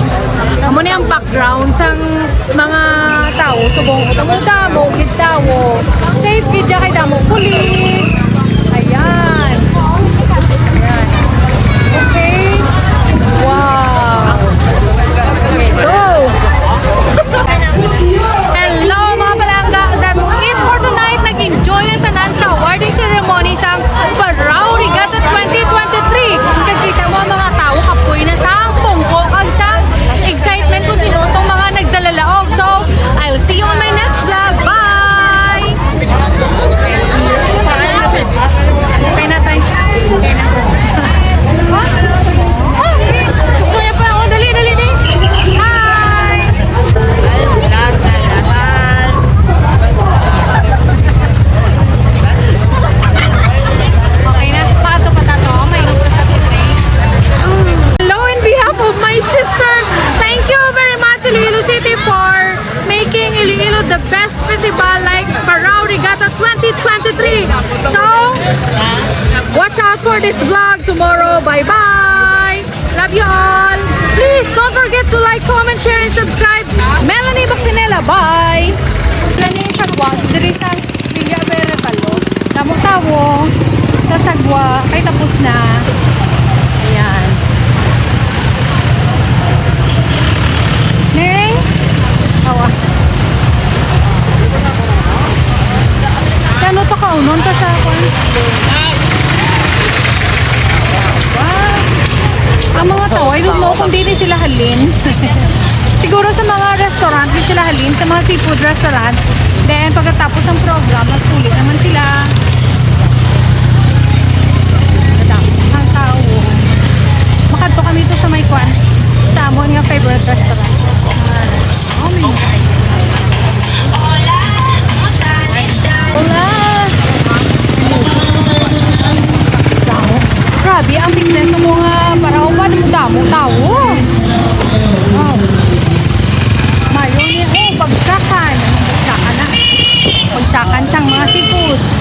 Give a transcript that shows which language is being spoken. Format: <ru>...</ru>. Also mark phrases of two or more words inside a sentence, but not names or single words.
<hil>Amo ni ang background sang mga tao, subong damo, gid tao. Safe gid ja kay damo pulis. Ayan. Ayan. Okay.</hil> <en>Wow. Okay, go.</en> <hil>Hello mga palangga.</hil> <en>That's it for tonight.</en> <hil>Nag-enjoy ang tanan sa</hil> <en>awarding ceremony</en> <hil>sa Paraw Regatta 2023. Kagkita mo mga tao kapoy na sa pungko kag sa excitement kung sino itong mga nagdalalaog.</hil> <en>So, I'll see you on my next vlog.</en> <tl>Bye! Okay na tayo. Okay na. Gusto niya pa ako. Dali, dali, dali. Hi! Okay na. Pato pa tato.</tl> <en>May hello in behalf of my sister. Thank you very much Iloilo City for making Iloilo the best festival like Paraw Regatta 2023. So, watch out for this vlog tomorrow. Bye-bye. Love you all. Please don't forget to like, comment, share, and subscribe. Melanie Baxinella. Bye.</en> <hil>Kani sagwa diri sa Villa Berrebalo. Tawo-tawo sa sagwa kay tapos na. Ayan. Neng? Awa. Kano to kaunon to sa akon?</hil> <en>Wow.</en> <hil>Ang mga tao,</hil> <en>I don't know</en> <hil>kung di sila halin. Siguro sa mga restaurant, di sila halin. Sa mga</hil> <en>seafood restaurant.</en> <hil>Then,</hil> <tl>pagkatapos ng</tl> <hil>program, nagsulit naman sila. Ang tao. Makanto kami ito sa may kwan. Sa amon nga</hil> <en>favorite restaurant. Oh my God.</en> <es>Hola!</es> <hil>Grabe, ang business ng mga paraw ba? damo tao. Wow. Mayon ni bagsakan. Bagsakan na. Bagsakan sang mga seafood.</hil>